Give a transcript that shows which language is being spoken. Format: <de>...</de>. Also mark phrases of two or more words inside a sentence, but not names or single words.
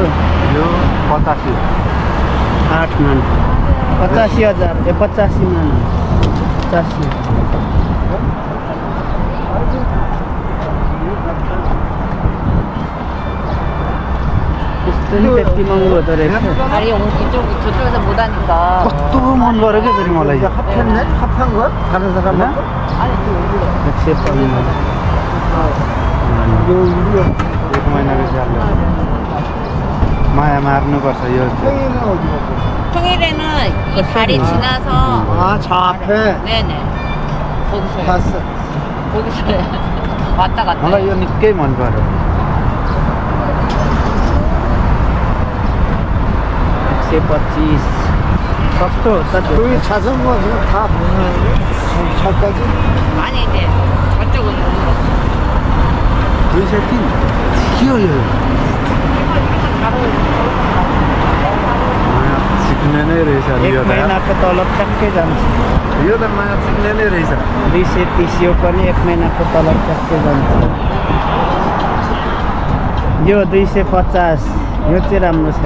<ne>यो 85 8 मान 85,000 85 मान 85 त्यति महँगो हुँदो रहेछ</ne> <ko>아니 저쪽에서 못 하니까</ko> <ne>कस्तो मन गर्यो क्या फेरि मलाई</ne> <ko>합한 거야? 다른 사람은? 아니 그</ko> <ne>एक महिनाको स्यालेरी माया मार्नुपर्छ यो</ne> <ko>평일에는 이 다리 지나서 아, 저 앞에 네네 거기서 봤어. 거기서 왔다 갔다</ko> <ne>मलाई यो निकै मन पर्यो 125 सस्तो हो त</ne> <ko>여기 자전거 그냥 다 보면 차까지 아니 이제 저쪽은</ko> <ne>दुई सय 3 के हो यो माया सिक्ने नै रहेछ एक यो त महिनाको तलब ट्याक्कै जान्छ यो त माया सिक्ने नै रहेछ 230 यो पनि एक महिनाको तलब ट्याक्कै जान्छ यो 250 यो चाहिँ राम्रो छ है</ne>